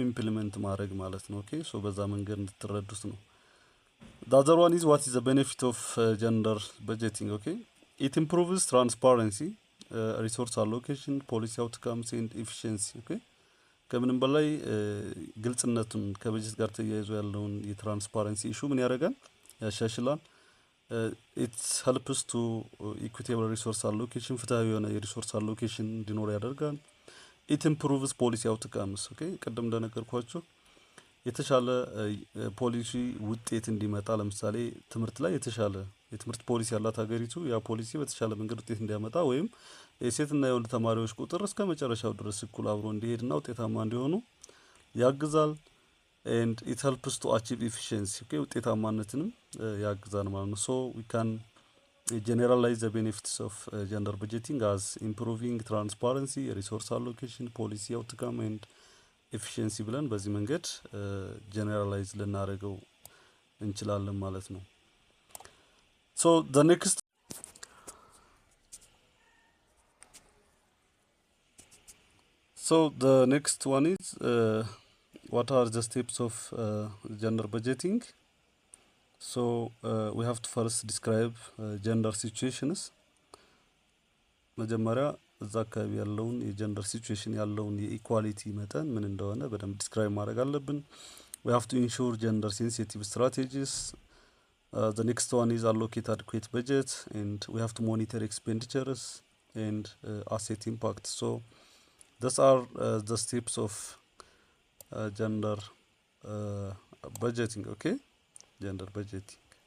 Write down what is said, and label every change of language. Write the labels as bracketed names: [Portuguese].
[Amharic] ኢምፕሊመንት ማድረግ ማለት ነው። ኦኬ፣ ሶ በዛ መንገድ እንድትረዱት ነው። [English] The other one is what is the benefit of gender budgeting? Okay, it improves transparency, resource allocation, policy outcomes and efficiency. [Amharic] Okay, ከምንም በላይ ግልጽነቱን ከበጀት ጋር ተያይዞ ያለውን የትራንስፓረንሲ ኢሹ ምን ያደርጋል? ያሻሽላል። [English] it helps to equitable resource allocation, [Amharic] ፍትሃዊ የሆነ የሪሶርስ አሎኬሽን እንዲኖር ያደርጋል። [English] it improves policy outcomes. Okay, [Amharic] ቀደም እንደነገርኳችሁ የተሻለ ፖሊሲ ውጤት እንዲመጣ ለምሳሌ ትምህርት ላይ የተሻለ የትምህርት ፖሊሲ ያላት ሀገሪቱ ያ ፖሊሲ በተሻለ መንገድ ውጤት እንዲያመጣ ወይም የሴትና የወንድ ተማሪዎች ቁጥር እስከ መጨረሻው ድረስ እኩል አብሮ እንዲሄድና ውጤታማ እንዲሆኑ ያግዛል። [English] and it helps to achieve efficiency okay [Amharic] ውጤታማነትንም ያግዛል ማለት ነው። [English] so we can generalize the benefits of gender budgeting as improving transparency, resource allocation, policy outcome and efficiency [Amharic] ብለን በዚህ መንገድ ጀነራላይዝ ልናደርገው እንችላለን ማለት ነው። [English] so the next one is what are the steps of gender budgeting? So we have to first describe gender situations. [Amharic] መጀመሪያ እዛ አካባቢ ያለውን የጀንደር ሲቹዌሽን ያለውን የኢኳሊቲ መጠን ምን እንደሆነ በደንብ ዲስክራይብ ማድረግ አለብን። [English] we have to ensure gender sensitive strategies. The next one is allocate adequate budget and we have to monitor expenditures and asset impact. So those are the steps of gender budgeting okay gender budgeting.